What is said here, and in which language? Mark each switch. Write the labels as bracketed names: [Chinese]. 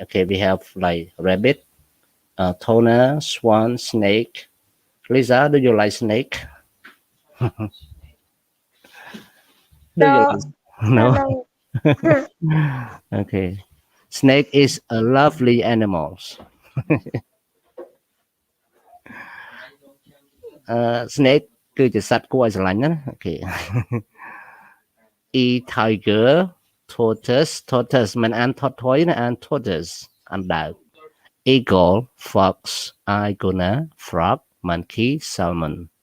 [English] Okay, we have like rabbit, tuna, swan, snake. Lisa, do you like snake? No. Okay, snake is a lovely animal. [Khmer] Snake គឺជាសត្វគួរឲ្យស្រឡាញ់ណា Okay. [English] E tiger, tortoise មិនអាន tortoise ណាអាន tortoise អណ្ដើក eagle, fox, iguana, frog, monkey, salmon.